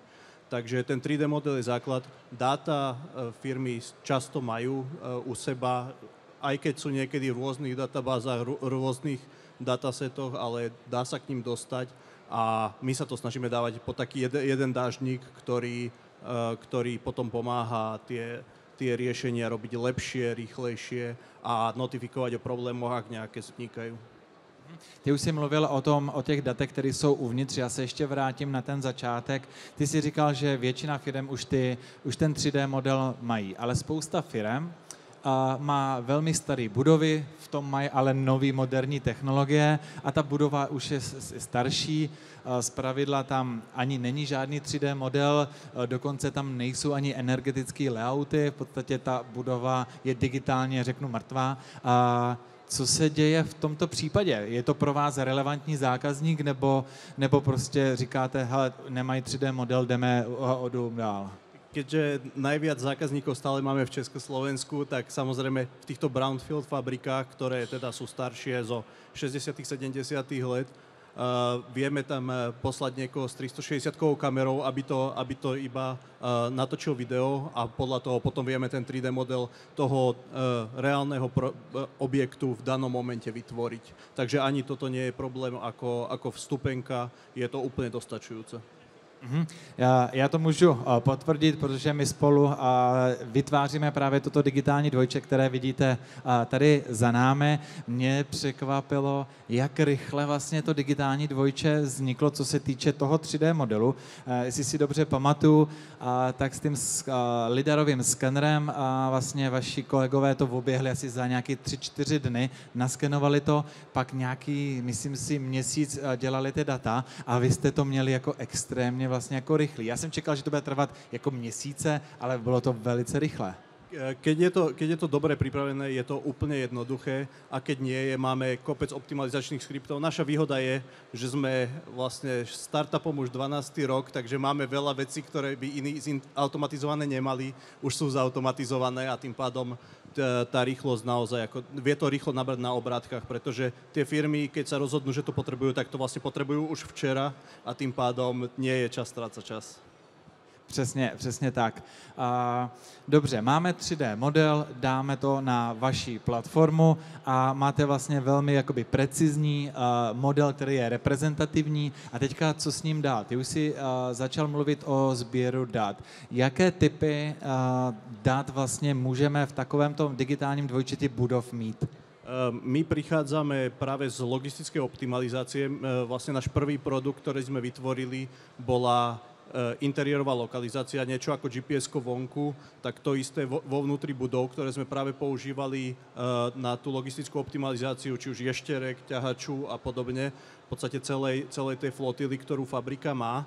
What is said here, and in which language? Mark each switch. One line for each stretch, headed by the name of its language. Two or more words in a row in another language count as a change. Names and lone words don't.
Slovak: Takže ten 3D model je základ. Dáta firmy často majú u seba, aj keď sú niekedy v rôznych databázach, rôznych datasetoch, ale dá sa k ním dostať a my sa to snažíme dávať pod taký jeden dážnik, ktorý potom pomáha tie riešenia robiť lepšie, rýchlejšie a notifikovať o problémoch, ak nejaké vznikajú.
Czech: Ty už jsi mluvil o těch datech, které jsou uvnitř, já se ještě vrátím na ten začátek. Ty jsi říkal, že většina firem už ten 3D model mají, ale spousta firem má velmi staré budovy, v tom mají ale nový moderní technologie a ta budova už je starší, zpravidla tam ani není žádný 3D model, dokonce tam nejsou ani energetické layouty, v podstatě ta budova je digitálně, řeknu, mrtvá. Co se děje v tomto případě? Je to pro vás relevantní zákazník, nebo prostě říkáte, hele, nemají 3D model, jdeme o dům dál?
Slovak: Keďže najviac zákazníkov stále máme v Československu, tak samozrejme v týchto brownfield fabrikách, ktoré teda sú staršie zo 60 70 let, vieme tam poslať niekoho s 360-kovou kamerou, aby to iba natočil video a podľa toho potom vieme ten 3D model toho reálneho objektu v danom momente vytvoriť. Takže ani toto nie je problém ako vstupenka, je to úplne dostačujúce.
Czech: Já to můžu potvrdit, protože my spolu vytváříme právě toto digitální dvojče, které vidíte tady za námi. Mě překvapilo, jak rychle vlastně to digitální dvojče vzniklo, co se týče toho 3D modelu. Jestli si dobře pamatuju, tak s tím lidarovým skenerem vlastně vaši kolegové to oběhli asi za nějaký 3-4 dny, naskenovali to, pak nějaký, myslím si, měsíc dělali ty data a vy jste to měli jako extrémně vlastně jako rychlý. Já jsem čekal, že to bude trvat jako měsíce, ale bylo to velice rychlé.
Slovak: Keď je to dobre pripravené, je to úplne jednoduché a keď nie je, máme kopec optimalizačných skriptov. Naša výhoda je, že sme vlastne startupom už 12. rok, takže máme veľa vecí, ktoré by iní automatizované nemali, už sú zautomatizované a tým pádom tá rýchlosť naozaj, vie to rýchlo nabrať na obrátkach, pretože tie firmy, keď sa rozhodnú, že to potrebujú, tak to vlastne potrebujú už včera a tým pádom nie je čas strácať čas.
Czech: Přesně tak. Dobře, máme 3D model, dáme to na vaši platformu a máte vlastně velmi jakoby precizní model, který je reprezentativní. A teďka co s ním dát? Ty už si začal mluvit o sběru dat. Jaké typy dat vlastně můžeme v takovémto digitálním dvojčeti budov mít?
Slovak: My prichádzame práve z logistickej optimalizácie. Vlastne náš prvý produkt, ktorý sme vytvorili, bola interiérová lokalizácia, niečo ako GPS-ko vonku, tak to isté vo vnútri budov, ktoré sme práve používali na tú logistickú optimalizáciu, či už ješterek, ťahaču a podobne, v podstate celej tej flotily, ktorú fabrika má.